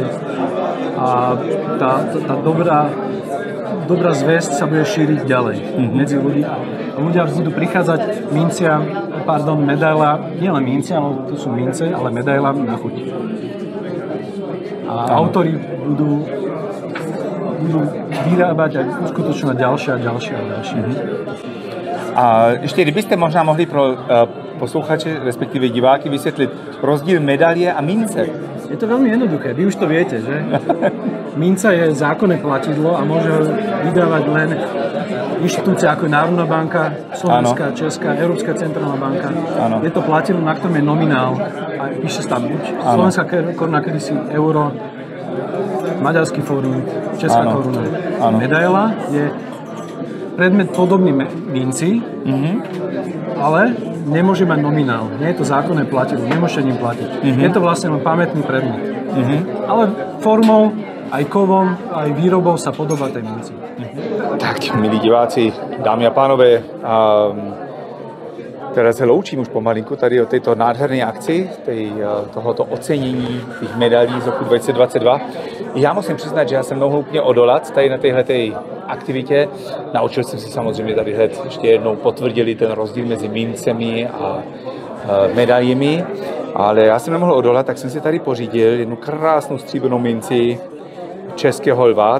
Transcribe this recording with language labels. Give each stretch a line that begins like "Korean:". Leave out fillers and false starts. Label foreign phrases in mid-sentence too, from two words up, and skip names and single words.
Slovak: A tá dobrá zvesť sa bude šíriť ďalej medzi ľudí. A ľudia budú prichádzať medaila, nielen mincia, ale to sú mince, ale medaila na chuť. A autori budú vyrábať a uskutočňovať ďalšie a ďalšie.
Czech: A ještě kdybyste možná mohli pro posluchače, respektive diváky, vysvětlit rozdíl medaile a mince.
Slovak: Je to veľmi jednoduché, vy už to viete, že? Minca je zákonné platidlo a môže ho vydávať len inštitúcia ako je Národná banka, Slovenská, Česká, Európska centrálna banka. Áno. Je to platidlo, na ktorom je nominál a píše sa tam buď slovenská koruna, kedysi euro, maďarský forint, česká koruna. Medaila je predmet podobný minci, ale nemôže mať nominál. Nie je to zákonné platidlo, nemôžete ním platiť. Je to vlastne len pamätný predmet. Ale formou, aj kovom, aj výrobou sa podobá tej minci.
Czech: Tak, milí diváci, dámy a pánové, teda se loučím už pomalinku tady o této nádherné akci, tohoto ocenění těch medailí z roku 2022. Já musím přiznat, že já jsem nemohl úplně odolat tady na téhletej aktivitě. Naučil jsem si samozřejmě tady hned ještě jednou potvrdili ten rozdíl mezi mincemi a medailemi, ale já jsem nemohl odolat, tak jsem si tady pořídil jednu krásnou stříbrnou minci Českého lva.